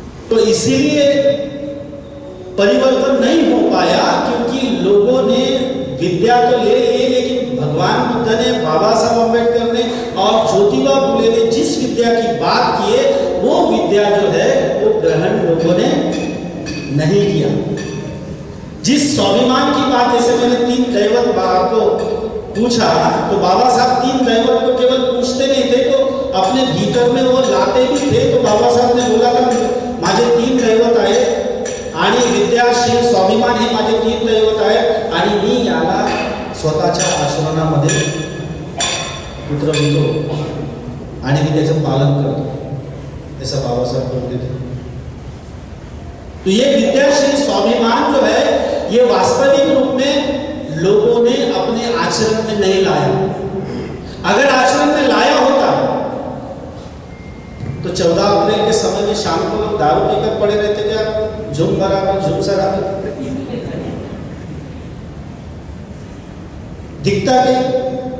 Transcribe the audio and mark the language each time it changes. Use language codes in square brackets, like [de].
[hi] तो इसीलिए परिवर्तन नहीं हो पाया, क्योंकि लोगों ने विद्या तो ले ली, लेकिन भगवान बुद्ध ने, बाबा साहब अम्बेडकर ने और ज्योतिबा फुले ने जिस विद्या की बात की है वो विद्या जो है वो ग्रहण लोगों ने नहीं किया। जिस स्वाभिमान की बात, जैसे मैंने 3 दैवत को पूछा तो बाबा साहब 3 दैवत को केवल पूछते नहीं थे, तो अपने भीतर में वो लाते भी थे। तो बाबा साहब ने बोला था [mr] माझे 3 दैवत आहे आणि विद्याशील स्वाभिमान हे माझे 3 दैवत आहे आणि मी याला स्वतःच्या आचरणामध्ये उतरवतो आणि मी त्याचं पालन करतो, [hi] ऐसा बाबा साहब बोलते थे। तो ये विद्याशील स्वाभिमान जो है ये वास्तविक रूप में लोगों ने अपने आचरण में नहीं लाया। अगर आचरण में लाया होता तो 14 अप्रैल के समय में शाम को लोग दारू पीकर पड़े रहते थे, झूम बराबर झूम सराबर दिखता नहीं।